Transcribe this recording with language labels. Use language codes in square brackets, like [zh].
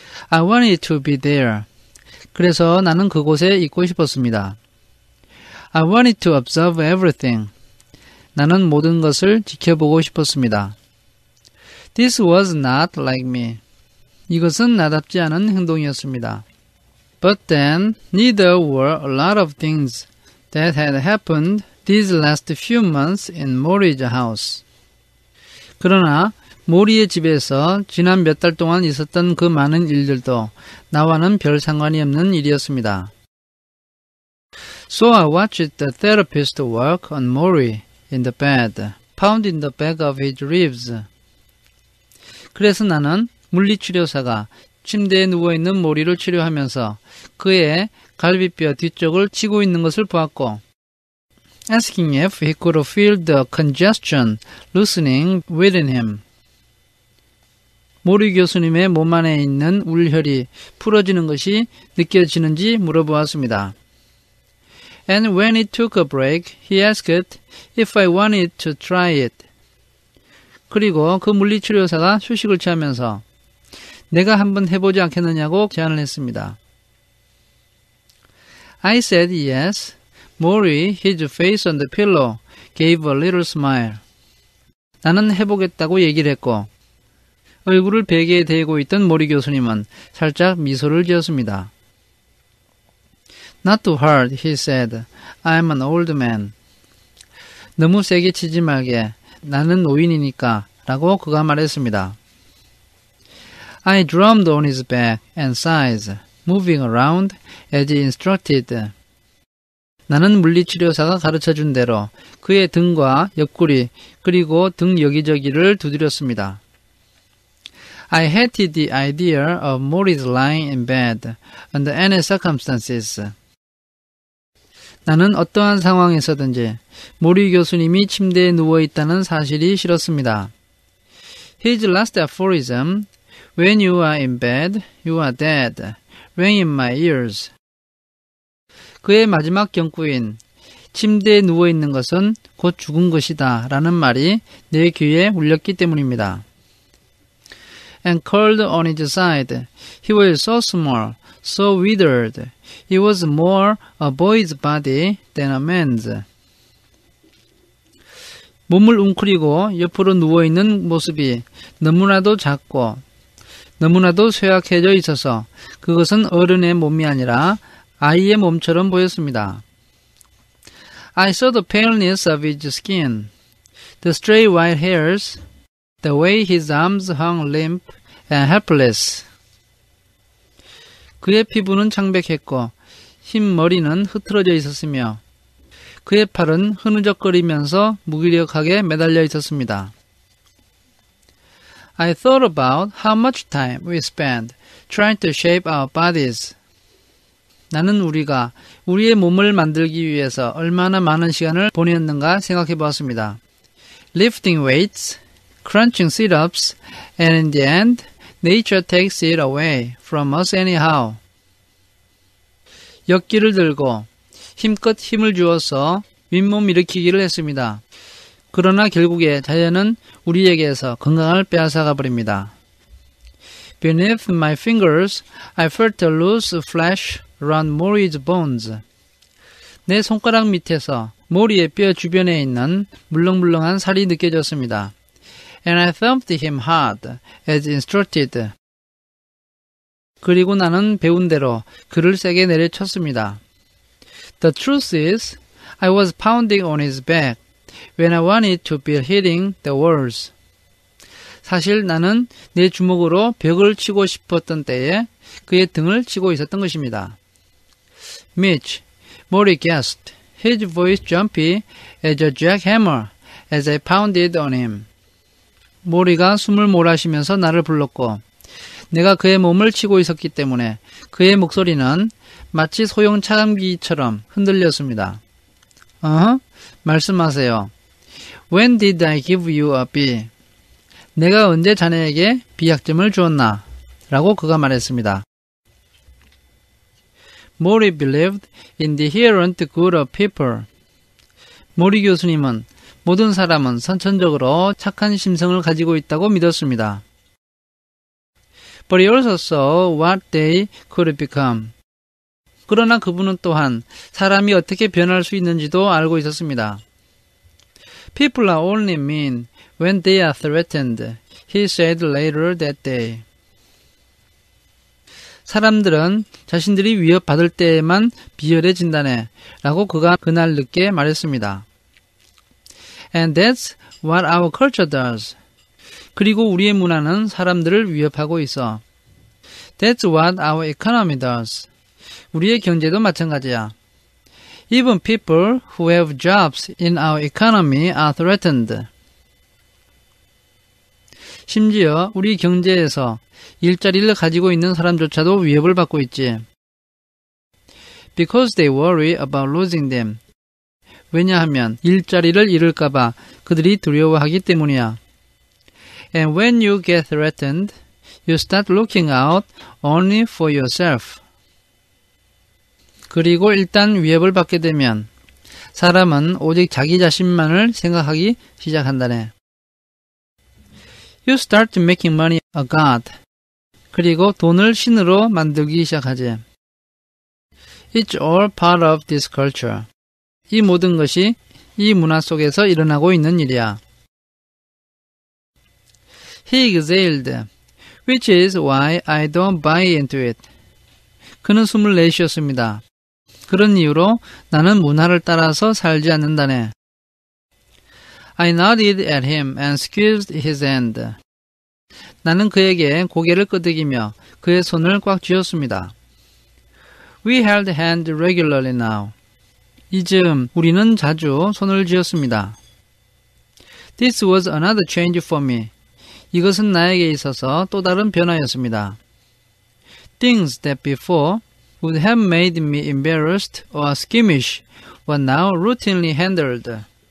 [en] I wanted to be there. [ko] 그래서 나는 그곳에 있고 싶었습니다. [en] I wanted to observe everything. [ko] 나는 모든 것을 지켜보고 싶었습니다. [en] This was not like me. [ko] 이것은 나답지 않은 행동이었습니다. [en] But then, neither were a lot of things that had happened these last few months in Mori's house. [ko] 그러나 모리의 집에서 지난 몇 달 동안 있었던 그 많은 일들도 나와는 별 상관이 없는 일이었습니다. [en] So I watched the therapist work on Mori in the bed, pounding the back of his ribs. [ko] 그래서 나는 물리치료사가 침대에 누워있는 모리를 치료하면서 그의 갈비뼈 뒤쪽을 치고 있는 것을 보았고 [en] asking if he could feel the congestion loosening within him. [ko] 모리 교수님의 몸 안에 있는 울혈이 풀어지는 것이 느껴지는지 물어보았습니다. [en] And when he took a break, he asked if I wanted to try it. [ko] 그리고 그 물리치료사가 휴식을 취하면서 내가 한번 해보지 않겠느냐고 제안을 했습니다. [en] I said yes. Mori, his face on the pillow, gave a little smile. [ko] 나는 해보겠다고 얘기를 했고 얼굴을 베개에 대고 있던 모리 교수님은 살짝 미소를 지었습니다. [en] Not too hard, he said. I'm an old man. [ko] 너무 세게 치지 말게. 나는 노인이니까 라고 그가 말했습니다. [en] I drummed on his back and sides, moving around as he instructed. [ko] 나는 물리치료사가 가르쳐준 대로 그의 등과 옆구리 그리고 등 여기저기를 두드렸습니다. [en] I hated the idea of Mori's lying in bed under any circumstances. [ko] 나는 어떠한 상황에서든지 모리 교수님이 침대에 누워있다는 사실이 싫었습니다. [en] His last aphorism, When you are in bed, you are dead, rang in my ears. [ko] 그의 마지막 경구인 침대에 누워있는 것은 곧 죽은 것이다 라는 말이 내 귀에 울렸기 때문입니다. [en] And curled on his side, he was so small, so withered. He was more a boy's body than a man's. [ko] 몸을 웅크리고 옆으로 누워있는 모습이 너무나도 작고 너무나도 쇠약해져 있어서 그것은 어른의 몸이 아니라 아이의 몸처럼 보였습니다. [en] I saw the paleness of his skin, the stray white hairs, the way his arms hung limp and helpless. [ko] 그의 피부는 창백했고 흰 머리는 흐트러져 있었으며 그의 팔은 흐느적거리면서 무기력하게 매달려 있었습니다. [en] I thought about how much time we spent trying to shape our bodies. [ko] 나는 우리가 우리의 몸을 만들기 위해서 얼마나 많은 시간을 보냈는가 생각해 보았습니다. [en] Lifting weights, crunching sit-ups, and in the end, nature takes it away from us anyhow. [ko] 역기를 들고 힘껏 힘을 주어서 윗몸 일으키기를 했습니다. 그러나 결국에 자연은 우리에게서 건강을 빼앗아가 버립니다. [en] Beneath my fingers, I felt a loose flesh around Mori's bones. [ko] 내 손가락 밑에서 모리의 뼈 주변에 있는 물렁물렁한 살이 느껴졌습니다. [en] And I thumped him hard, as instructed. [ko] 그리고 나는 배운 대로 그를 세게 내려쳤습니다. [en] The truth is, I was pounding on his back when I wanted to be hitting the walls. [ko] 사실 나는 내 주먹으로 벽을 치고 싶었던 때에 그의 등을 치고 있었던 것입니다. [en] Mitch, Mori gasped, his voice jumpy as a jackhammer as I pounded on him. [ko] 모리가 숨을 몰아쉬면서 나를 불렀고 내가 그의 몸을 치고 있었기 때문에 그의 목소리는 마치 소형 차감기처럼 흔들렸습니다. 말씀하세요. [en] When did I give you a B? [ko] 내가 언제 자네에게 B학점을 주었나? 라고 그가 말했습니다. [en] 모리 believed in the inherent good of people. [ko] 모리 교수님은 모든 사람은 선천적으로 착한 심성을 가지고 있다고 믿었습니다. [en] But he also saw what they could become. [ko] 그러나 그분은 또한 사람이 어떻게 변할 수 있는지도 알고 있었습니다. [en] People are only mean when they are threatened, he said later that day. [ko] 사람들은 자신들이 위협받을 때에만 비열해진다네 라고 그가 그날 늦게 말했습니다. [en] And that's what our culture does. [ko] 그리고 우리의 문화는 사람들을 위협하고 있어. [en] That's what our economy does. [ko] 우리의 경제도 마찬가지야. [en] Even people who have jobs in our economy are threatened. [ko] 심지어 우리 경제에서 일자리를 가지고 있는 사람조차도 위협을 받고 있지. [en] Because they worry about losing them. [ko] 왜냐하면 일자리를 잃을까봐 그들이 두려워하기 때문이야. [en] And when you get threatened, you start looking out only for yourself. [ko] 그리고 일단 위협을 받게 되면 사람은 오직 자기 자신만을 생각하기 시작한다네. [en] You start making money a god. [ko] 그리고 돈을 신으로 만들기 시작하지. [en] It's all part of this culture. [ko] 이 모든 것이 이 문화 속에서 일어나고 있는 일이야. [en] He exhaled, which is why I don't buy into it. [ko] 그는 숨을 내쉬었습니다. 그런 이유로 나는 문화를 따라서 살지 않는다네. [en] I nodded at him and squeezed his hand. [ko] 나는 그에게 고개를 끄덕이며 그의 손을 꽉 쥐었습니다. [en] We held hands regularly now. [ko] 이즈음 우리는 자주 손을 쥐었습니다. [en] This was another change for me. [ko] 이것은 나에게 있어서 또 다른 변화였습니다. [en] Things that before would have made me embarrassed or skittish were now routinely handled.